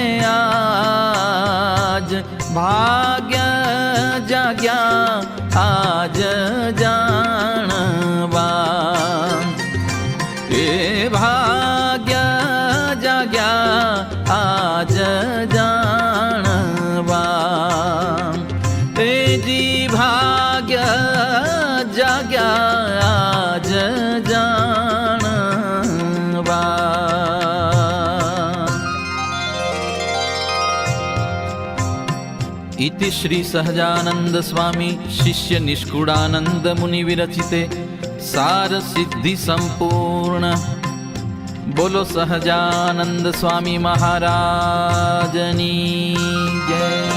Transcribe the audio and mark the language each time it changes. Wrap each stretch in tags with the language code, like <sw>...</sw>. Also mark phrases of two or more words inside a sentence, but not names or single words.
<gu>આજ, ભાગ્ય જાગ્યા આજ જાણવા, એ ભાગ્ય જાગ્યા આજ જાણવા, તેજી ભાગ્ય જાગ્યા આજ જાણવા.</gu> <sa>इति श्री सहजानंद स्वामी शिष्य निष्कुड़ानंद मुनि विरचिते सार सिद्धि संपूर्ण.</sa> <gu>બોલો સહજાનંદ સ્વામી મહારાજની જય.</gu>